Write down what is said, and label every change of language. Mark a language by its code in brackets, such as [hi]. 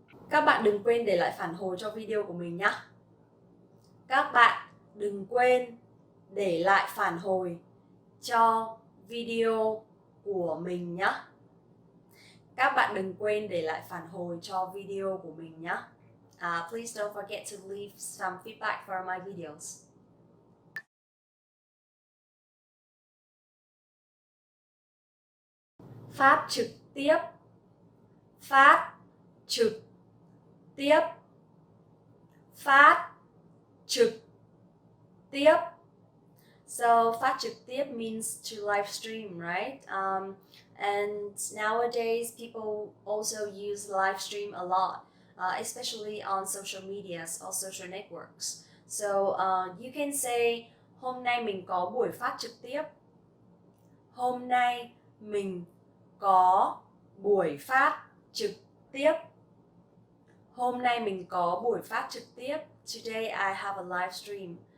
[vi] Các bạn đừng quên để lại phản hồi cho video của mình nhé. Các bạn đừng quên để lại phản hồi cho video của mình nhé. Các bạn đừng quên để lại phản hồi cho video của mình nhé. [en] Please don't forget to leave some feedback for my videos. [vi] Phát trực tiếp, phát trực tiếp, phát trực tiếp. [en] So phát trực tiếp means to live stream, right? And nowadays people also use live stream a lot, especially on social medias or social networks. So you can say [vi] hôm nay mình có buổi phát trực tiếp. Hôm nay mình có buổi phát trực tiếp. Hôm nay mình có buổi phát trực tiếp. [en] Today I have a live stream.